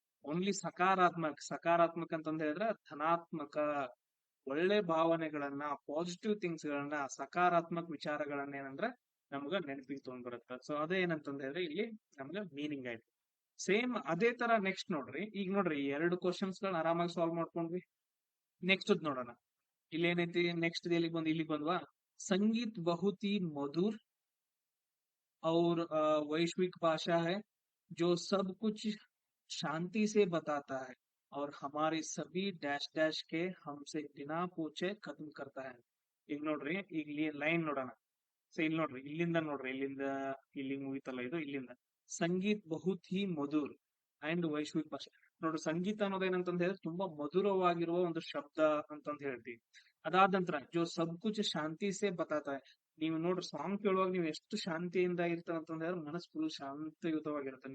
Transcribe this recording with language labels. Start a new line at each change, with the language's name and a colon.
Kannada: Only ಸಕಾರಾತ್ಮಕ. ಸಕಾರಾತ್ಮಕ ಅಂತಂದ್ ಹೇಳಿದ್ರೆ ಧನಾತ್ಮಕ, ಒಳ್ಳೆ ಭಾವನೆಗಳನ್ನ, ಪಾಸಿಟಿವ್ ಥಿಂಗ್ಸ್ ಗಳನ್ನ, ಸಕಾರಾತ್ಮಕ ವಿಚಾರಗಳನ್ನ ಏನಂದ್ರೆ ನಮ್ಗ ನೆನಪಿಗೆ ತಗೊಂಡ್ ಬರುತ್ತೆ. ಸೊ ಅದೇ ಏನಂತಂದ್ ಹೇಳಿದ್ರೆ ಇಲ್ಲಿ ನಮ್ಗ ಮೀನಿಂಗ್ ಆಯ್ತು. ಸೇಮ್ ಅದೇ ತರ ನೆಕ್ಸ್ಟ್ ನೋಡ್ರಿ. ಈಗ ನೋಡ್ರಿ ಎರಡು ಕ್ವಶನ್ಸ್ ಗಳನ್ನ ಆರಾಮಾಗಿ ಸಾಲ್ವ್ ಮಾಡ್ಕೊಂಡ್ವಿ. ನೆಕ್ಸ್ಟ್ ನೋಡೋಣ. ಇಲ್ಲಿ ಏನೈತಿ ನೆಕ್ಸ್ಟ್ ಇಲ್ಲಿ ಬಂದ್ವಾ.
Hindi: ಸಂಗೀತ್ ಬಹುತ್ ही मधुर और वैश्विक भाषा है जो सब कुछ शांति से बताता है और हमारे सभी डैश डैश के हमसे बिना पूछे खत्म करता है.
Kannada: ಈಗ ನೋಡ್ರಿ, ಈಗ ಲೈನ್ ನೋಡೋಣ. ಸೊ ಇಲ್ಲಿ ನೋಡ್ರಿ, ಇಲ್ಲಿಂದ ನೋಡ್ರಿ, ಇಲ್ಲಿ ಮುಗಿತಲ್ಲ ಇದು. ಇಲ್ಲಿಂದ
Hindi: ಸಂಗೀತ್ ಬಹುತ್ ಹಿ ಮಧುರ್ ಅಂಡ್ ವೈಶ್ವಿಕ್ ಭಾಷೆ.
Kannada: ನೋಡ್ರಿ, ಸಂಗೀತ ಅನ್ನೋದೇನಂತಂದ್ ಹೇಳಿದ್ರೆ ತುಂಬಾ ಮಧುರವಾಗಿರುವ ಒಂದು ಶಬ್ದ ಅಂತಂದ್ ಹೇಳ್ತೀವಿ. ಅದಾದ ನಂತರ
Hindi: ಜೋ ಸಬ್ ಕುಚ್ ಶಾಂತಿ ಸೆ ಬತಾತಾ ಹೈ.
Kannada: ನೀವು ನೋಡ್ರಿ, ಸಾಂಗ್ ಕೇಳುವಾಗ ನೀವು ಎಷ್ಟು ಶಾಂತಿಯಿಂದ ಇರ್ತಾರ ಅಂತಂದ್ ಹೇಳಿದ್ರೆ ಮನಸ್ಸು ಫುಲ್ ಶಾಂತಯುತವಾಗಿರುತ್ತೆ.